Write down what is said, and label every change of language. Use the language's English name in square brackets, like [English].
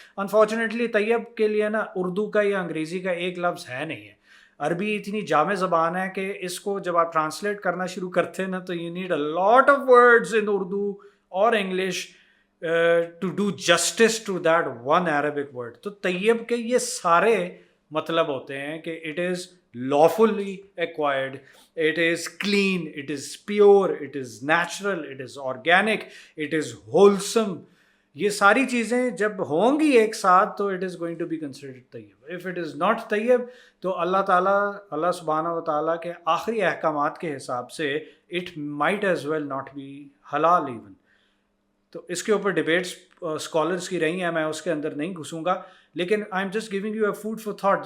[Urdu] Unfortunately طیب کے لیے نا اردو کا یا انگریزی کا ایک لفظ ہے نہیں ہے. عربی اتنی جامع زبان ہے کہ اس کو جب آپ ٹرانسلیٹ کرنا شروع کرتے ہیں نا تو [English] you need a lot of words in [Urdu] اردو اور English [English] To do justice to that one Arabic word. [Urdu] تو طیب کے یہ سارے مطلب ہوتے ہیں کہ [English] It is lawfully acquired, it is clean, it is pure, it is natural, it is organic, it is wholesome. [Urdu] یہ ساری چیزیں جب ہوں گی ایک ساتھ تو [English] it is going to be considered [Urdu] Tayyip. [English] If it is not طیب [Urdu] تو اللہ سبحانہ و تعالیٰ کے آخری احکامات کے حساب سے [English] it might as well not be halal even. [Urdu] تو اس کے اوپر ڈبیٹس اسکالرس کی رہی ہیں, میں اس کے اندر نہیں گھسوں گا, لیکن [English] I am just giving you a food for thought.